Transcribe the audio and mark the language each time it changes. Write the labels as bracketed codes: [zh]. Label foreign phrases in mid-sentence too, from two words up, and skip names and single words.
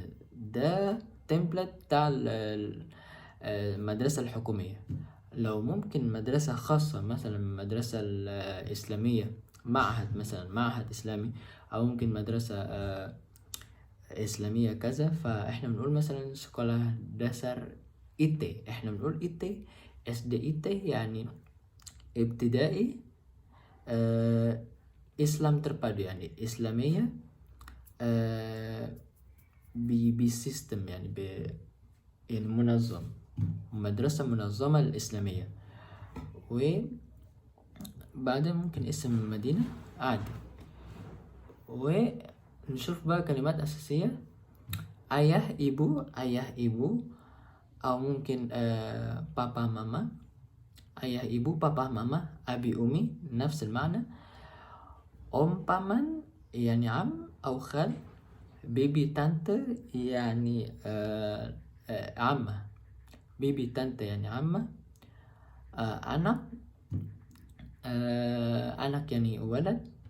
[ar] ده تمبلت بتاع المدرسة الحكومية. لو ممكن مدرسة خاصة مثلا مدرسة الإسلامية، معهد مثلا معهد إسلامي، أو ممكن مدرسة إسلامية كذا، فإحنا بنقول مثلا [id] sekolah dasar IT. [ar] إحنا بنقول IT SD IT يعني ابتدائي إسلام terpadu يعني إسلامية بسيستم يعني يعني منظم، مدرسة منظمة الإسلامية. وبعدين ممكن اسم المدينة عادي. ونشوف بقى كلمات أساسية. [id] ayah ibu [ar] أو ممكن بابا ماما. [id] ayah ibu [ar] بابا ماما أبي أمي نفس المعنى. paman يعني عم أو خال. [id] bibi tante [ar] يعني عمة. [id] bibi tante [ar] يعني عمة. أنك يعني ولد.